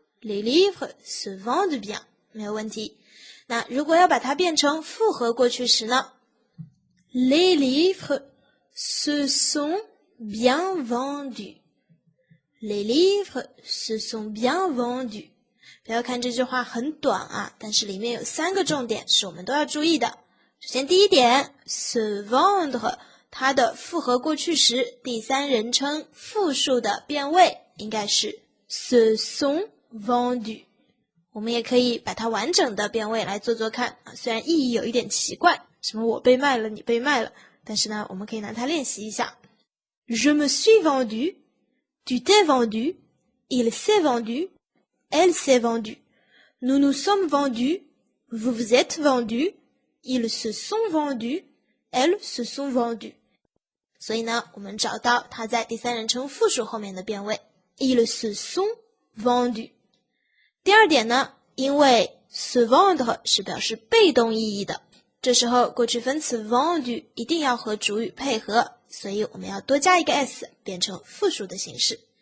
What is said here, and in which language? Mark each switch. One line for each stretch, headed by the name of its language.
French: Les livres se vendent bien
Chinese: 没有问题。那如果要把它变成复合过去时呢？
French: Les livres se sont bien vendus
Chinese: Les livres se sont bien vendus 不要看这句话很短啊，但是里面有3个重点是我们都要注意的。首先第一点 se vendre 它的复合过去时第3人称复数的变位应该是 se sont vendus， 我们也可以把它完整的变位来做做看虽然意义有一点奇怪。什么我被卖了，你被卖了。但是呢，我们可以拿它练习一下。
French: Je me suis vendu, tu t'es vendu, il s'est vendu, elle s'est vendue. Nous nous sommes vendus, vous vous êtes vendus, ils se sont vendus, elles se sont vendues.
Chinese: 所以呢，我们找到它在第三人称复数后面的变位
French: ils se sont vendus。
Chinese: 第二点呢，因为 se vendre 是表示被动意义的，这时候过去分词 vendu 一定要和主语配合，所以我们要多加一个 s 变成复数的形式。